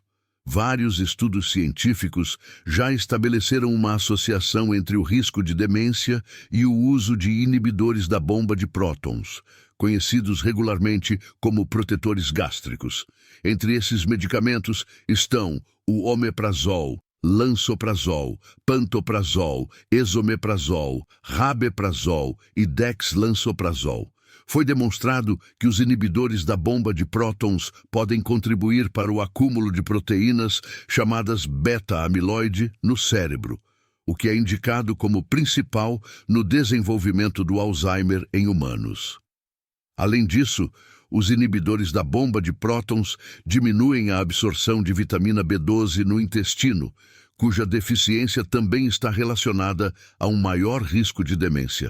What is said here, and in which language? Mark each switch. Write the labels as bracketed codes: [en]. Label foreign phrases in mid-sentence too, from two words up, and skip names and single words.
[pt] Vários estudos científicos já estabeleceram uma associação entre o risco de demência e o uso de inibidores da bomba de prótons, conhecidos regularmente como protetores gástricos. Entre esses medicamentos estão o omeprazol, lansoprazol, pantoprazol, esomeprazol, rabeprazol e dexlansoprazol. Foi demonstrado que os inibidores da bomba de prótons podem contribuir para o acúmulo de proteínas chamadas beta-amiloide no cérebro, o que é indicado como principal no desenvolvimento do Alzheimer em humanos. Além disso, os inibidores da bomba de prótons diminuem a absorção de vitamina B12 no intestino, cuja deficiência também está relacionada a um maior risco de demência.